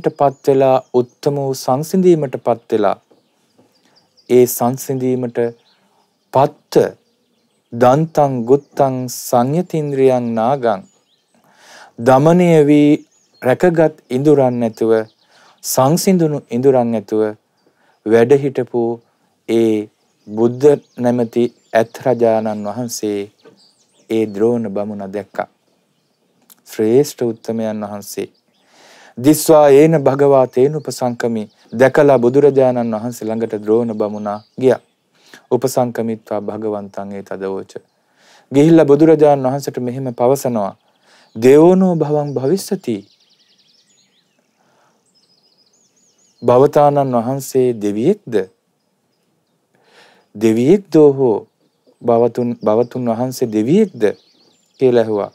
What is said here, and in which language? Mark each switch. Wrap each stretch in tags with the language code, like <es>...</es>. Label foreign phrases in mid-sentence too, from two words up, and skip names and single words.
<si>පත් වෙලා උත්තම වූ සංසිඳීමට පත් වෙලා ඒ සංසිඳීමට පත්ත</si> <pi>දන්තං ගුත්තං සංයතින්ද්‍රියං නාගං</pi> <si>දමණය වී රැකගත් ඉඳුරන් නැතුව සංසිඳුණු ඉඳුරන් නැතුව වැඩ හිටපු ඒ බුද්ධ නැමැති ඇත් රජාණන් වහන්සේ ඒ ද්‍රෝණ බමුණ දැක්කා. ශ්‍රේෂ්ඨ උත්තමයන් වහන්සේ</si> <pi>දිස්වා ඒන භගවා තේන උපසංකමි</pi> <si>දැකලා බුදුරජාණන් වහන්සේ ළඟට ද්‍රෝණ බමුණා ගියා.</si> <pi>උපසංකමිත්වා භගවන්තං ඒ තදවෝච</pi> <si>ගිහිල්ලා බුදුරජාණන් වහන්සේට මෙහෙම පවසනවා.</si> <pi>දේවෝනෝ භවං භවිස්සති</pi> <si>භවතානන් වහන්සේ දෙවියෙක්ද දෙවියෙක්දෝ හෝ භවතුන් වහන්සේ දෙවියෙක්ද කියලා ඇහුවා.</si>